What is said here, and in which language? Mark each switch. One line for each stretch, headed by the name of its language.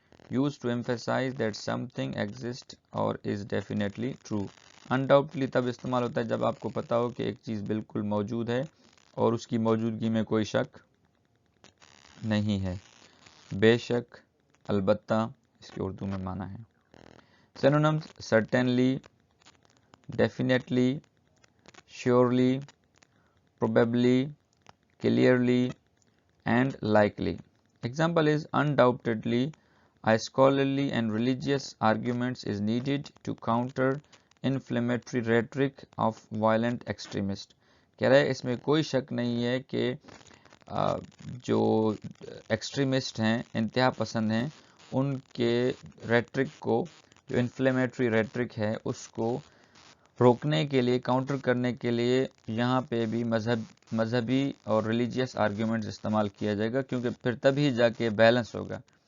Urdu: used to emphasize that something exists or is definitely true. undoubtedly تب استعمال ہوتا ہے جب آپ کو پتا ہو کہ ایک چیز بالکل موجود ہے اور اس کی موجودگی میں کوئی شک نہیں ہے. بے شک، البتہ اس کے اردو میں معنی ہے.
English: Synonyms: certainly, definitely, surely, probably, clearly, and likely. Example is undoubtedly a scholarly and religious arguments is needed to counter inflammatory rhetoric of violent extremists.
Urdu: کہہ رہے اس میں کوئی شک نہیں ہے کہ جو ایکسٹریمسٹ ہیں، انتہا پسند ہیں، ان کے ریٹرک کو، جو انفلیمیٹری ریٹرک ہے، اس کو روکنے کے لیے، کاؤنٹر کرنے کے لیے یہاں پہ بھی مذہبی اور ریلیجیس آرگیومنٹس استعمال کیا جائے گا، کیونکہ پھر تبھی جا کے بیلنس ہوگا.